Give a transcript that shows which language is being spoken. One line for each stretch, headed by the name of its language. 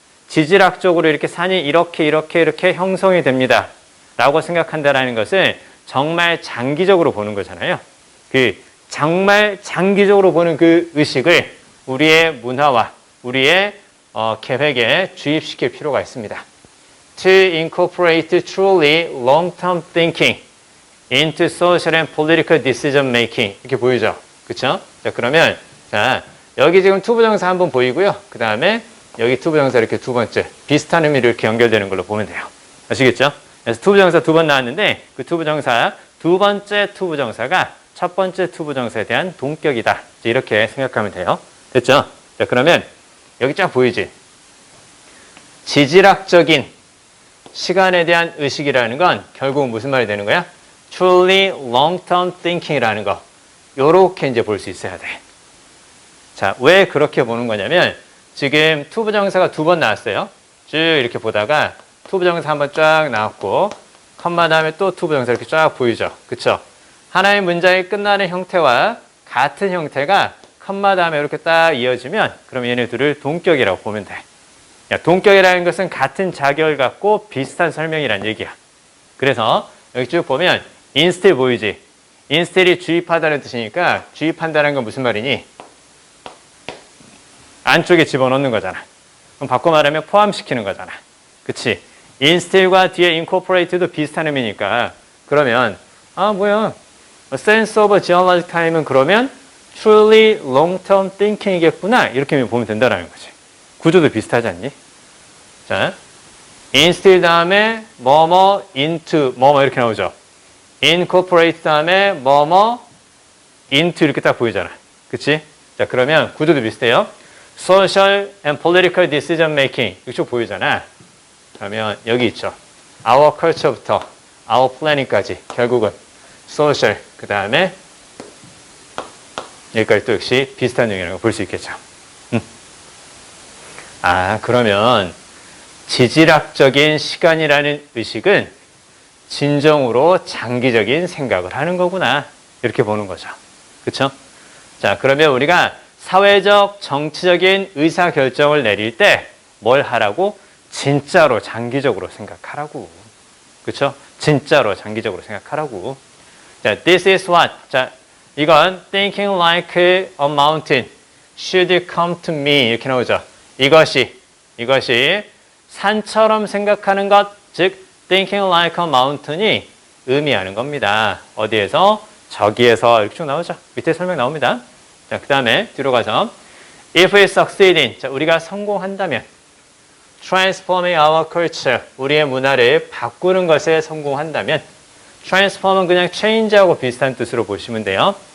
Korean: 지질학적으로 이렇게 산이 이렇게 형성이 됩니다. 라고 생각한다라는 것은 정말 장기적으로 보는 거잖아요. 그 정말 장기적으로 보는 그 의식을 우리의 문화와 우리의 계획에 주입시킬 필요가 있습니다.
English: To incorporate truly long-term thinking into social and political decision making
Korean: 이렇게 보이죠? 그렇죠? 자, 그러면 자, 여기 지금 투부정사 한번 보이고요. 그 다음에 여기 투부정사 이렇게 두 번째 비슷한 의미로 이렇게 연결되는 걸로 보면 돼요. 아시겠죠? 그래서 투부정사 두 번 나왔는데 그 투부정사 두 번째 투부정사가 첫 번째 투부정사에 대한 동격이다. 이렇게 생각하면 돼요. 됐죠? 자, 그러면 여기 쫙 보이지? 지질학적인 시간에 대한 의식이라는 건 결국 무슨 말이 되는 거야?
English: Truly long-term thinking
Korean: 이라는 거. 요렇게 이제 볼 수 있어야 돼. 자, 왜 그렇게 보는 거냐면 지금 투부정사가 두 번 나왔어요. 쭉 이렇게 보다가 투부정사 한번 쫙 나왔고 컴마 다음에 또 투부정사 이렇게 쫙 보이죠. 그쵸? 하나의 문장이 끝나는 형태와 같은 형태가 컴마 다음에 이렇게 딱 이어지면 그럼 얘네들을 동격이라고 보면 돼. 야, 동격이라는 것은 같은 자격을 갖고 비슷한 설명이란 얘기야. 그래서 여기 쭉 보면 instill 보이지? instill이 주입하다는 뜻이니까 주입한다는 건 무슨 말이니? 안쪽에 집어넣는 거잖아. 그럼 바꿔 말하면 포함시키는 거잖아. 그치? instill과 뒤에 incorporate도 비슷한 의미니까 그러면 뭐야?
English: A sense of geological time
Korean: 은 그러면
English: truly long-term thinking
Korean: 이겠구나. 이렇게 보면 된다는 거지. 구조도 비슷하지 않니? 자, instill 다음에 뭐뭐 into 뭐뭐 이렇게 나오죠. incorporate 다음에 뭐뭐 into 이렇게 딱 보이잖아. 그치? 자, 그러면 구조도 비슷해요.
English: social and political decision making
Korean: 이쪽 보이잖아. 그러면 여기 있죠. Our culture부터 Our planning까지 결국은 social, 그 다음에 여기까지 또 역시 비슷한 내용이라고 볼 수 있겠죠. 그러면 지질학적인 시간이라는 의식은 진정으로 장기적인 생각을 하는 거구나. 이렇게 보는 거죠. 그렇죠? 자, 그러면 우리가 사회적, 정치적인 의사결정을 내릴 때 뭘 하라고? 진짜로 장기적으로 생각하라고. 그렇죠? 진짜로 장기적으로 생각하라고.
English: 자, this is what.
Korean: 자, 이건
English: thinking like a mountain should come to me
Korean: 이렇게 나오죠. 이것이 산처럼 생각하는 것, 즉
English: thinking like a mountain
Korean: 이 의미하는 겁니다. 어디에서? 저기에서 이렇게 쭉 나오죠. 밑에 설명 나옵니다. 자, 그 다음에 뒤로 가서
English: if we succeed in,
Korean: 자, 우리가 성공한다면
English: transforming our culture,
Korean: 우리의 문화를 바꾸는 것에 성공한다면 transform은 그냥 change하고 비슷한 뜻으로 보시면 돼요.